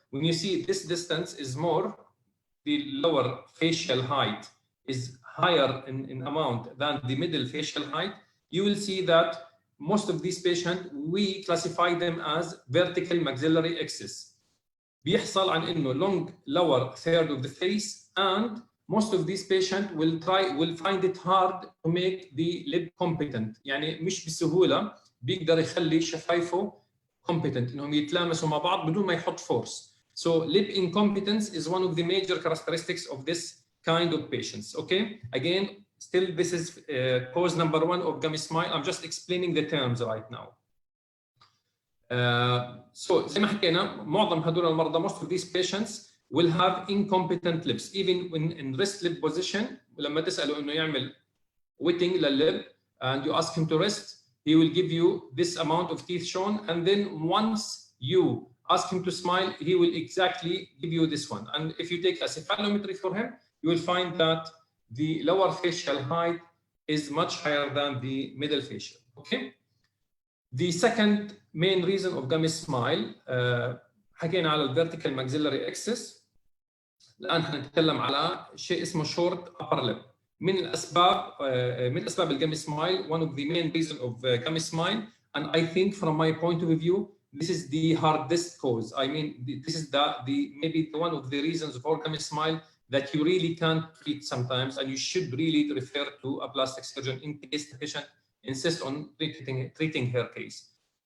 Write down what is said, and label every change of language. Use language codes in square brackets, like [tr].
[en] When you see this distance is more, the lower facial height is higher in amount than the middle facial height, you will see that most of these patients, we classify them as vertical maxillary axis. [ar] بيحصل عن إنه [en] long lower third of the face, and most of these patients will find it hard to make the lip competent. [ar] يعني مش بسهولة بيقدر يخلي شفايفه competent إنهم يتلامسوا مع بعض بدون ما يحط force. [en] So lip incompetence is one of the major characteristics of this kind of patients. Okay, again, still this is cause number 1 of gummy smile. I'm just explaining the terms right now. So [ar] زي ما حكينا معظم هدول المرضى, [en] most of these patients will have incompetent lips even when in rest lip position. [ar] لما تسأله إنه يعمل [en] wetting للlip and you ask him to rest, he will give you this amount of teeth shown, and then once you ask him to smile, he will exactly give you this one. And if you take a cephalometry for him, you will find that the lower facial height is much higher than the middle facial. Okay. The second main reason of gummy smile, [ar] حكينا على [en] vertical maxillary axis. [ar] الآن حنتكلم على شيء اسمه short upper lip. من أسباب [en] الgummy smile, one of the main reasons of gummy smile, and I think from my point of view, this is the hardest cause. I mean, this is maybe one of the reasons for gummy smile that you really can't treat sometimes, and you should really refer to a plastic surgeon in case the patient insists on treating her case.